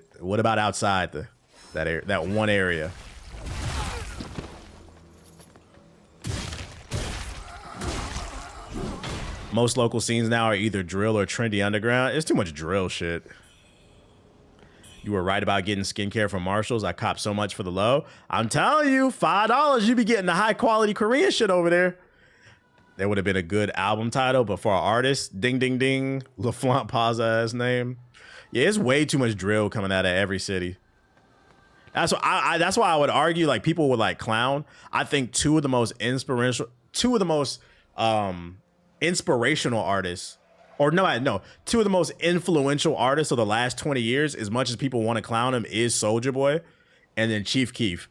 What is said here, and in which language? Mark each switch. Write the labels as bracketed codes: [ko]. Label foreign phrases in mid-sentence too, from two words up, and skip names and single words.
[en] What about outside that one area? Most local scenes now are either drill or trendy underground. It's too much drill shit. You were right about getting skincare from Marshalls. I copped so much for the low. I'm telling you, $5, you be getting the high quality Korean shit over there. There would have been a good album title, but for our artist, ding, ding, ding, LaFlaunt Paza's name. Yeah, it's way too much drill coming out of every city. That's why that's why I would argue, like, people would like clown. I think two of the most inspirational artists, or two of the most influential artists of the last 20 years, as much as people want to clown him, is Soulja Boy and then Chief Keef.